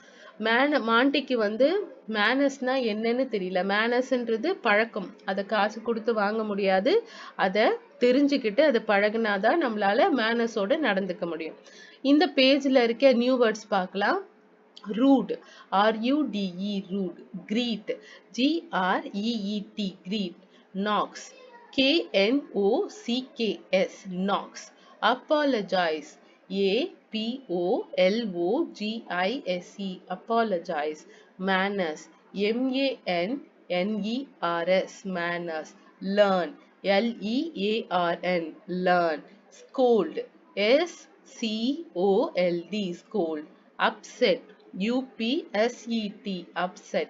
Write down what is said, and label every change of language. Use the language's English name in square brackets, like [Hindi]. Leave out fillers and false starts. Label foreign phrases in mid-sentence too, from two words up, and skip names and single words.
[Tamil] மாண்டிக்கு வந்து மேனர்ஸ்னா என்னன்னு தெரியல. மேனர்ஸ்ன்றது பழக்கம், அதை காசு கொடுத்து வாங்க முடியாது. அதை தெரிஞ்சுக்கிட்டு அதை பழகினாதான் நம்மளால மேனர்ஸோட நடந்துக்க முடியும். இந்த பேஜ்ல இருக்க [English] new words [Tamil] பார்க்கலாம். [English] rude, R-U-D-E, rude. Greet, G-R-E-E-T, greet. Knocks, K-N-O-C-K-S, knocks. Apologize, A-P-O-L-O-G-I-S-E, apologize. Manners, M-A-N-N-E-R-S, manners. Learn, L-E-A-R-N, learn. Scold, S-C-O-L-D, scold. Upset, U-P-S-E-T, upset.